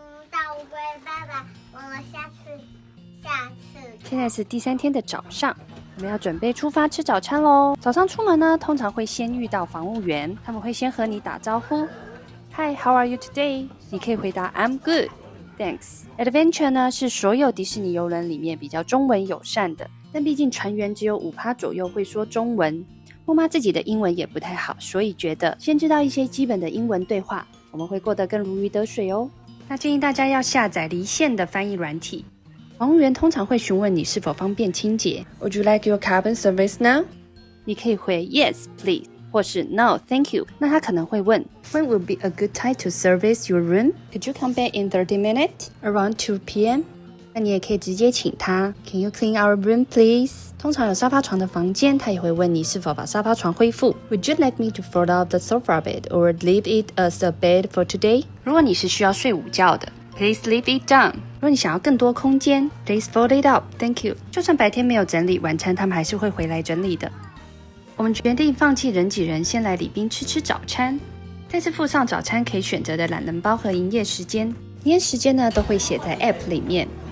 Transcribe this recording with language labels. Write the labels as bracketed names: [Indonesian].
[Chinese] 大乌龟爸爸，我们下次。现在是第3天的早上，我们要准备出发吃早餐咯。早上出门呢，通常会先遇到防务员，他们会先和你打招呼。 [English] Hi, how are you today? [Chinese] 你可以回答 [English] I'm good, thanks. [Chinese] Adventure 呢是所有迪士尼邮轮里面比较中文友善的，但毕竟船员只有5%左右会说中文。莫妈自己的英文也不太好，所以觉得先知道一些基本的英文对话，我们会过得更如鱼得水哦。那建议大家要下载离线的翻译软体。防务员通常会询问你是否方便清洁。 [English] Would you like your cabin service now? [Chinese] 你可以回 [English] Yes, please, [Chinese] 或是 [English] No, thank you. [Chinese] 那他可能会问 [English] When will be a good time to service your room? Could you come back in 30 minutes? Around 2 p.m.? [Chinese] 那你也可以直接请他 [English] Can you clean our room, please? [Chinese] 通常有沙发床的房间，他也会问你是否把沙发床恢复。 [English] Would you like me to fold out the sofa bed or leave it as a bed for today? [Chinese] 如果你是需要睡午觉的 [English] Please leave it down. [Chinese] 如果你想要更多空间 [English] Please fold it up. Thank you. [Chinese] 就算白天没有整理，晚餐他们还是会回来整理的。我们决定放弃人挤人，先来礼宾吃早餐。再次附上早餐可以选择的懒人包和营业时间。营业时间呢都会写在 App 里面。